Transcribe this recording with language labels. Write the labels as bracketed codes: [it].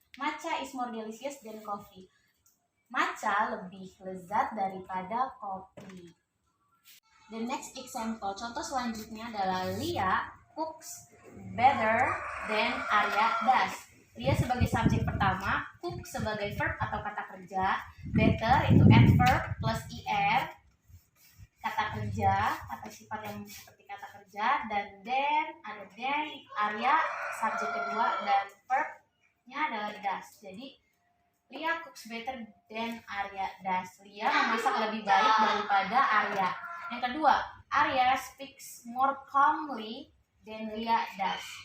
[en] Matcha is more delicious than coffee. [id] Matcha lebih lezat daripada kopi. [en] The next example, [id] contoh selanjutnya adalah [en] Lia cooks better than Arya does. [id] Lia sebagai subjek pertama, cook sebagai verb atau kata kerja, better itu adverb plus er, kata kerja, kata sifat yang seperti kata kerja, dan then ada then, Arya subjek kedua, dan verbnya adalah does. [en] Jadi Lia cooks better than Arya does. [id] Lia memasak lebih baik daripada Arya. Yang kedua, [en] Arya speaks more calmly than Lia does.